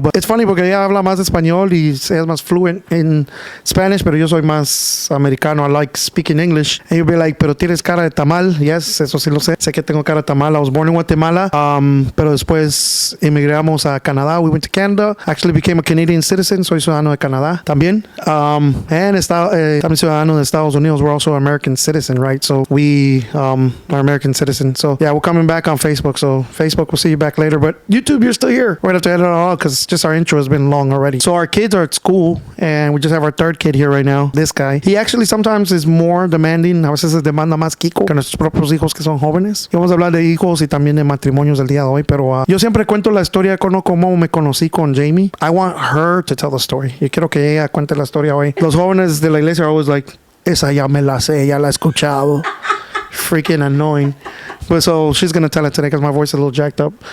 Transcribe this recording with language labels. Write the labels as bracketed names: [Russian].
[English] But it's funny [Spanish] porque ella habla más español y es más [English] fluent in Spanish, [Spanish] pero yo soy más americano. [English] I like speaking English. And you'll be like, [Spanish] pero tienes cara de tamal. Yes, eso sí lo sé. Sé que tengo cara de tamal. [English] I was born in Guatemala. [Spanish] Pero después emigramos a Canadá. [English] We went to Canada. Actually became a Canadian citizen. [Spanish] Soy ciudadano de Canadá también. And también ciudadano de Estados Unidos. [English] We're also American citizen, right? So we... are American citizen. So yeah, we're coming back on Facebook. So Facebook, we'll see you back later. But YouTube, you're still here. We're going to have to edit it all because just our intro has been long already. So our kids are at school, and we just have our third kid here right now. This guy. He actually sometimes is more demanding. [Spanish] A veces demanda más Kiko que nuestros propios hijos que son jóvenes. Y vamos a hablar de hijos y también de matrimonios el día de hoy. Pero yo siempre cuento la historia de cómo me conocí con Jamie. [English] I want her to tell the story. [Spanish] Yo quiero que ella cuente la historia hoy. Los jóvenes de la iglesia [English] are always like, [Spanish] esa ya me la sé, ya la he escuchado. [English] Freaking annoying. But so she's going to tell it today because my voice is a little jacked up.